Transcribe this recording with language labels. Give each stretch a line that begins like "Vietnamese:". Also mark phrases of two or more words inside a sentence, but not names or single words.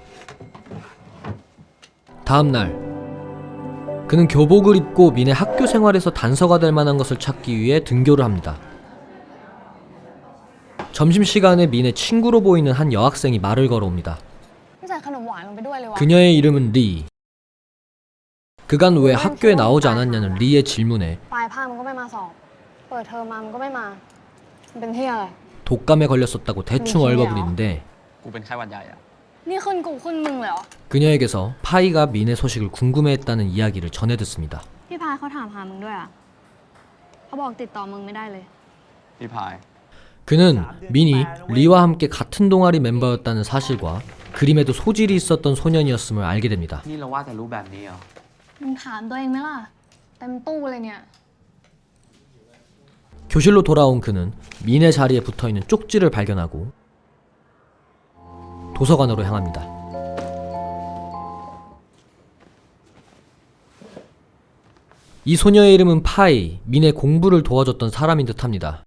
Korean: 다음날 그는 교복을 입고 민의 학교 생활에서 단서가 될 만한 것을 찾기 위해 등교를 합니다. 점심시간에 민의 친구로 보이는 한 여학생이 말을 걸어옵니다. 그녀의 이름은 리. 그간 왜 학교에 나오지 않았냐는 리의 질문에
Thai: ปลายภาคมันก็ไม่มาสอบ เปิดเทอมมามันก็ไม่มา มันเป็นที่อะไร
Korean: 독감에 걸렸었다고 대충 얼버무리는데
Thai: กูเป็นไข้หวัดใหญ่อะ นี่ขึ้นกูขึ้นมึงเลยเหรอ
Korean: 그녀에게서 파이가 민의 소식을 궁금해했다는 이야기를 전해 듣습니다.
Thai: พี่พายเขาถามหามึงด้วยอ่ะ เขาบอกติดต่อมึงไม่ได้เลย พี่พาย
Korean: 그는 민이 리와 함께 같은 동아리 멤버였다는 사실과 그림에도 소질이 있었던 소년이었음을 알게 됩니다.
Thai: นี่เราว่าแต่รู้แบบนี้เหรอ มึงถามตัวเองไหมล่ะ เต็มตู้เลยเนี่ย
Korean: 교실로 돌아온 그는 민의 자리에 붙어있는 쪽지를 발견하고 도서관으로 향합니다. 이 소녀의 이름은 파이, 민의 공부를 도와줬던 사람인 듯합니다.